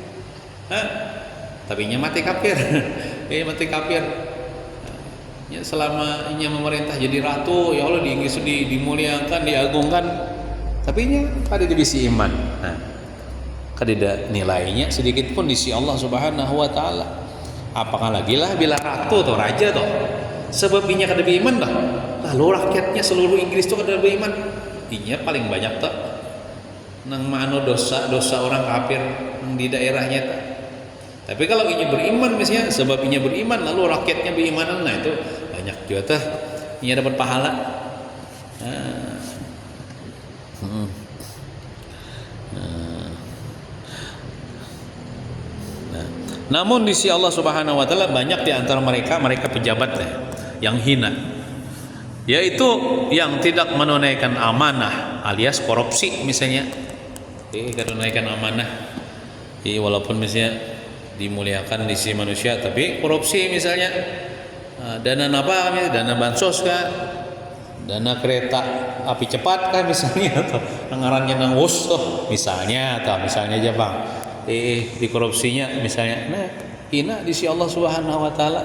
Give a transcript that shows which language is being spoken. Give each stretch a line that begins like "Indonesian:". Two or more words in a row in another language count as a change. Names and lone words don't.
Banjar: Tapi nya mati kafir. Mati kafir. Ya, selama nya memerintah jadi ratu, ya Allah, di Inggris dimuliakan, diagungkan. Tapi nya kada bisa iman. Nah, kada ada nilainya sedikit pun di sisi Allah
Arabic: Subhanahu wa Ta'ala.
Banjar: Apakah lagi lah bila ratu atau raja toh. Sebab inya kada beriman dah. Lalu rakyatnya seluruh Inggris tuh kada beriman. Inya paling banyak toh nang mano dosa orang kafir di daerahnya toh. Tapi kalau inya beriman misalnya, sebab inya beriman lalu rakyatnya beriman, nah itu banyak juga tuh inya dapat pahala.
Indonesian: Namun di sisi Allah
Arabic: Subhanahu wa Ta'ala
Indonesian: banyak di antara mereka pejabat yang hina, yaitu yang tidak menunaikan amanah alias korupsi misalnya. Tidak menunaikan amanah. walaupun misalnya dimuliakan di sisi manusia, tapi korupsi misalnya, dana apa, dana bansos kah, dana kereta api cepat kah misalnya, atau anggarannya nang wus tuh misalnya, atau misalnya aja bang, di korupsinya misalnya, nah hina di sisi Allah
Arabic: Subhanahu Wa Taala.